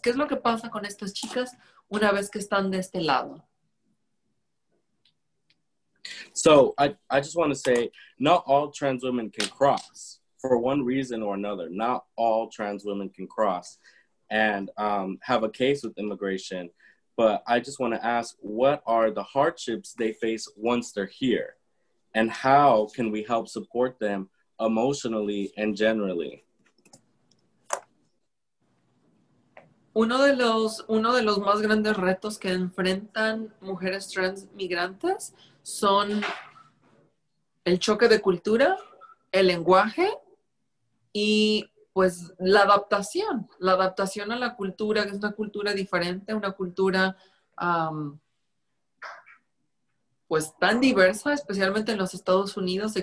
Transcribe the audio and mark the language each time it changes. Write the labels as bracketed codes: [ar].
[es] ¿Qué es lo que pasa con estas chicas una vez que están de este lado? [en] So I just want to say, not all trans women can cross for one reason or another. Not all trans women can cross and have a case with immigration. But I just want to ask, what are the hardships they face once they're here? And how can we help support them emotionally and generally? [es] Uno de los más grandes retos que enfrentan mujeres trans migrantes son el choque de cultura, el lenguaje y pues la adaptación a la cultura, que es una cultura diferente, una cultura pues tan diversa, especialmente en los Estados Unidos.